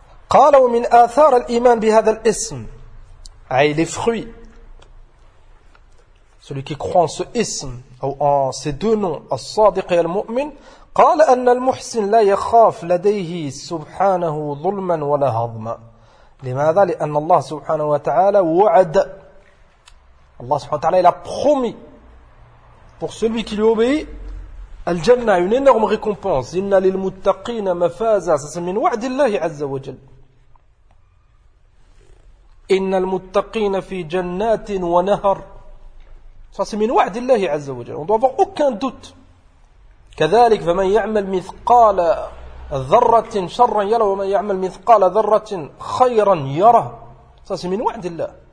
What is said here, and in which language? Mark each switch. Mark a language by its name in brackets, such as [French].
[Arabic] قالوا من آثار الإيمان بهذا الاسم، أي لفخوي [French] celui qui croit en ce [Arabic] اسم أو [French] en ces deux noms [Arabic] الصادق المؤمن، قال أن المحسن لا يخاف لديه سبحانه ظلما ولا هضما. لماذا؟ لأن الله سبحانه وتعالى وعد، الله سبحانه وتعالى [French] il a promis pour celui qui lui obéit [Arabic] الجنة، [French] une énorme récompense. [Arabic] إن للمتقين مفازا، من وعد الله عز وجل. إن المتقين في جنات ونهر، فهذا من وعد الله عز وجل. لا يوجد [French] aucun doute. [Arabic] كذلك فمن يعمل مثقال ذرة شرا يرى، ومن يعمل مثقال ذرة خيرا يرى، فهذا من وعد الله.